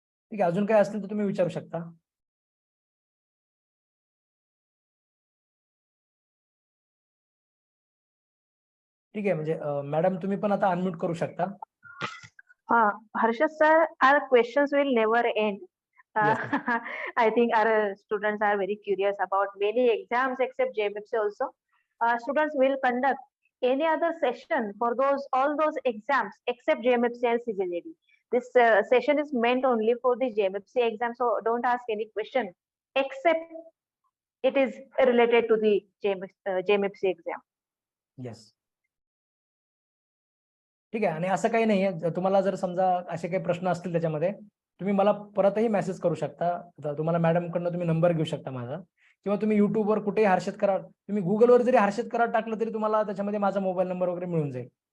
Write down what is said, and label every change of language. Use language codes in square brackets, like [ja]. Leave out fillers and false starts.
[mr] ठीक आहे, अजून काय असतील तर तुम्ही विचारू शकता. ठीक आहे, म्हणजे मॅडम तुम्ही पण आता अनम्यूट करू शकता. [en] Harshad sir, our questions will never end. Yes, I think our students are very curious about many exams except JMFC also. Students will conduct any other session for all those exams except JMFC and CJJD. This session is meant only for the JMFC exam, so don't ask any question except it is related to the JMFC exam. Yes. [mr] ठीक आहे, आणि असं काही नाहीये. तुम्हाला जर समजा असे काही प्रश्न असतील त्याच्यामध्ये तुम्ही मला परतही मेसेज करू शकता. तुम्हाला मॅडम कडनं तुम्ही नंबर घेऊ शकता माझा, किंवा तुम्ही युट्यूबवर कुठेही हर्षद कराड, तुम्ही गुगलवर जरी हर्षद कराड टाकलं तरी तुम्हाला त्याच्यामध्ये माझा मोबाईल नंबर वगैरे मिळून जाईल.